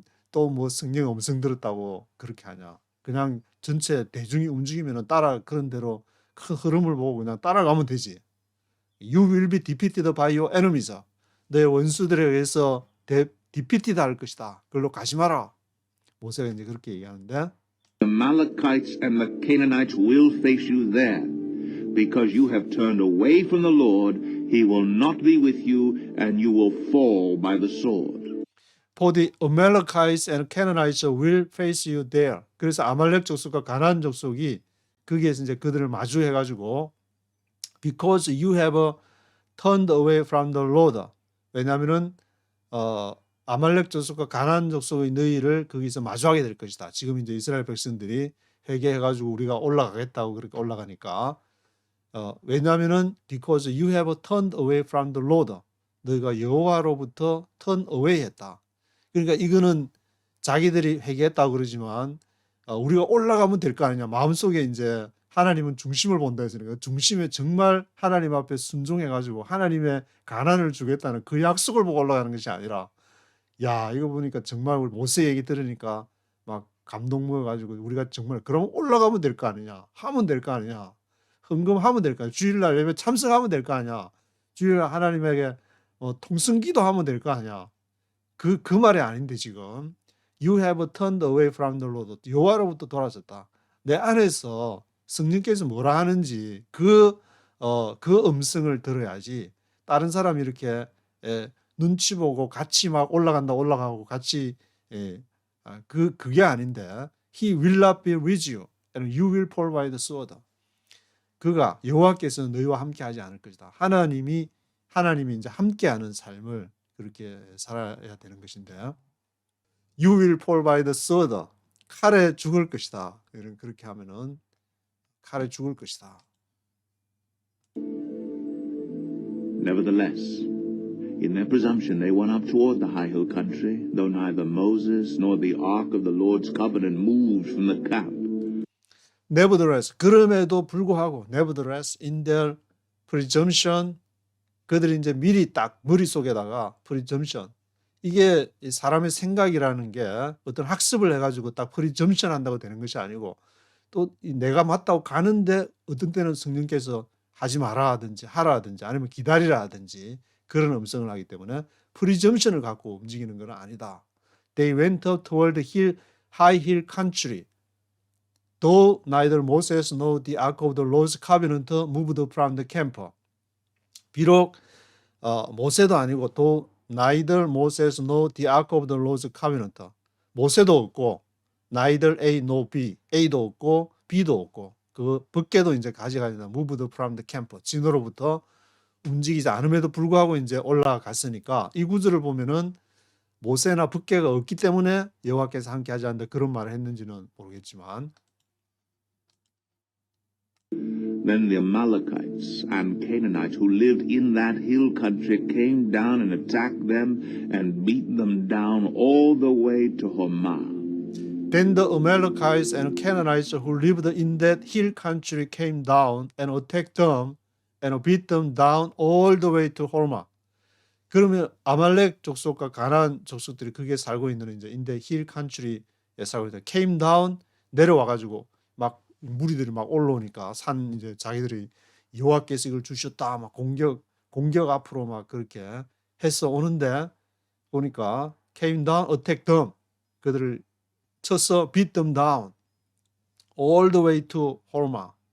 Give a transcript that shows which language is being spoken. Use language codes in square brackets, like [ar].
[ko] 또 뭐 성령 음성 들었다고 그렇게 하냐? 그냥 전체 대중이 움직이면 따라 그런 대로 큰 흐름을 보고 그냥 따라가면 되지. [en] You will be defeated by your enemies. [ko] 너의 원수들에 의해서 defeated 할 것이다. 그걸로 가지 마라. 모세가 이제 그렇게 얘기하는데 [en] The Amalekites and the Canaanites will face you there. Because you have turned away from the Lord, he will not be with you, and you will fall by the sword. For the Amalekites and Canaanites will face you there. [ko] 그래서 아말렉 족속과 가나안 족속이 거기에서 이제 그들을 마주해가지고 [en] Because you have turned away from the Lord. [ko] 왜냐하면은 아말렉 족속과 가나안 족속의 너희를 거기서 마주하게 될 것이다. 지금 이제 이스라엘 백성들이 회개해가지고 우리가 올라가겠다고 그렇게 올라가니까 왜냐하면은 [en] because you have turned away from the Lord. [ko] 너희가 여호와로부터 [en] turn away [ko] 했다. 그러니까 이거는 자기들이 회개했다고 그러지만 우리가 올라가면 될 거 아니냐. 마음속에 이제 하나님은 중심을 본다 했으니까 중심에 정말 하나님 앞에 순종해가지고 하나님의 가난을 주겠다는 그 약속을 보고 올라가는 것이 아니라 야 이거 보니까 정말 우리 모세 얘기 들으니까 막 감동 먹어가지고 우리가 정말 그럼 올라가면 될 거 아니냐. 하면 될 거 아니냐. 헌금하면 될 거 아니냐. 주일날 예배 참석하면 될 거 아니냐. 주일날 하나님에게 통성기도 하면 될 거 아니냐. 그 말이 아닌데 지금 [en] You have turned away from the Lord. [ko] 여호와로부터 돌아섰다. 내 안에서 성령께서 뭐라 하는지 그 음성을 들어야지 다른 사람이 이렇게 눈치 보고 같이 막 올라가고 같이 그게 아닌데 [en] He will not be with you and you will fall by the sword. [ko] 그가 여호와께서는 너희와 함께 하지 않을 것이다. 하나님이 이제 함께하는 삶을 그렇게 살아야 되는 것인데 [en] You will fall by the sword. [ko] 칼에 죽을 것이다. 그렇게 하면은 칼에 죽을 것이다. [en] Nevertheless, in their presumption they went up toward the high hill country, though neither Moses nor the ark of the Lord's covenant moved from the camp. [ko] Nevertheless, 그럼에도 불구하고 [en] nevertheless in their presumption [ko] 그들이 이제 미리 딱 머릿속에다가 presumption 이게 사람의 생각이라는 게 어떤 학습을 해가지고 딱 presumption 한다고 되는 것이 아니고 또 내가 맞다고 가는데 어떤 때는 성령께서 하지 마라 하든지 하라 하든지 아니면 기다리라 하든지 그런 음성을 하기 때문에 presumption을 갖고 움직이는 건 아니다. [en] They went up toward the high hill country. Though neither Moses nor the ark of the Lord's covenant moved from the camp. [ko] 비록 모세도 아니고 또 [en] neither Moses nor the ark of the Lord's covenant. [ko] 모세도 없고 [en] neither A nor B, [ko] A도 없고 B도 없고 그 벗개도 이제 가져가야 [en] moved from the camp. [ko] 진으로부터 움직이지 않음에도 불구하고 이제 올라갔으니까 이 구절을 보면은 모세나 벗개가 없기 때문에 여호와께서 함께 하지 않는다 그런 말을 했는지는 모르겠지만 [en] Then the Amalekites and Canaanites who lived in that hill country came down and attacked them and beat them down all the way to Hormah. Then the Amalekites and Canaanites who lived in that hill country came down and attacked them and beat them down all the way to Hormah. [ko] 그러면 아말렉 족속과 가나안 족속들이 거기에 살고 있는 이제 [en] in the hill country [ko] 에 살고 있다. came down 내려와 가지고 막 무리들이 막 올라오니까 산 이제 자기들이 여호와께서 이걸 주셨다 막 공격 앞으로 막 그렇게 해서 오는데 보니까 [en] came down attack them [ko] 그들을 쳐서 [en] beat them down all the way to Hormah.